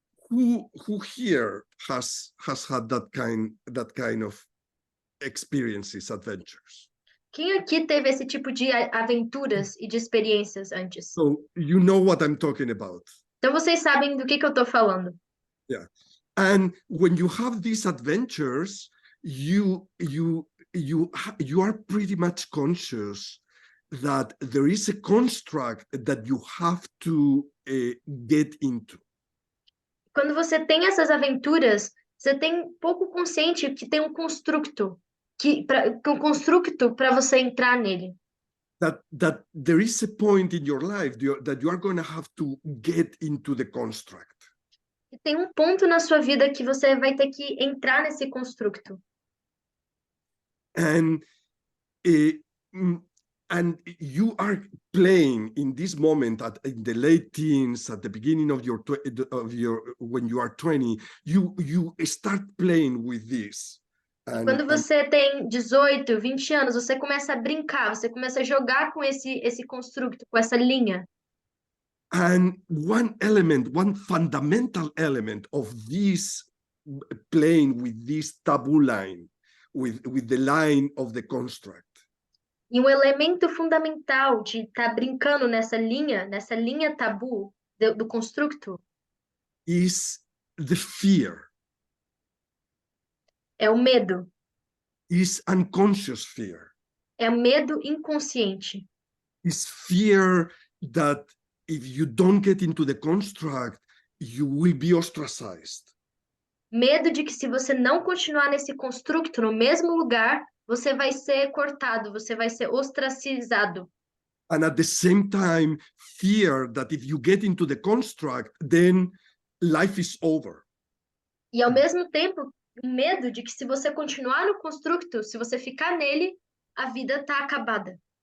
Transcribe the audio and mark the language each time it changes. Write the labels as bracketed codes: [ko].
[en] Who here has had that kind of experiences, adventures? [pt] Quem aqui teve esse tipo de aventuras e de experiências antes? [en] So you know what I'm talking about. [pt] Então vocês sabem do que eu estou falando. [en] Yeah. And when you have these adventures, you are pretty much conscious that there is a construct that you have to get into. [pt] Quando você tem essas aventuras, você tem pouco consciente que tem um constructo para você entrar nele. [en] That there is a point in your life that you are going to have to get into the construct. [pt] E tem um ponto na sua vida que você vai ter que entrar nesse constructo. [en] And you are playing in this moment in the late teens, at the beginning of your when you are 20, you start playing with this. [pt] E quando você tem 18, 20 anos, você começa a brincar, você começa a jogar com esse constructo, com essa linha. [en] And one fundamental element of this playing with this taboo line, with the line of the construct. [pt] E um elemento fundamental de estar brincando nessa linha tabu do constructo, [en] Is the fear, [pt] é o medo. [en] is unconscious fear, [pt] É o medo inconsciente. [en] is fear that if you don't get into the construct, you will be ostracized. [pt] Medo de que se você não continuar nesse constructo, no mesmo lugar, você vai ser cortado, você vai ser ostracizado. [en] And at the same time, fear that if you get into the construct, then life is over. [pt] E ao mesmo tempo, o medo de que se você continuar no constructo, se você ficar nele, a vida está acabada.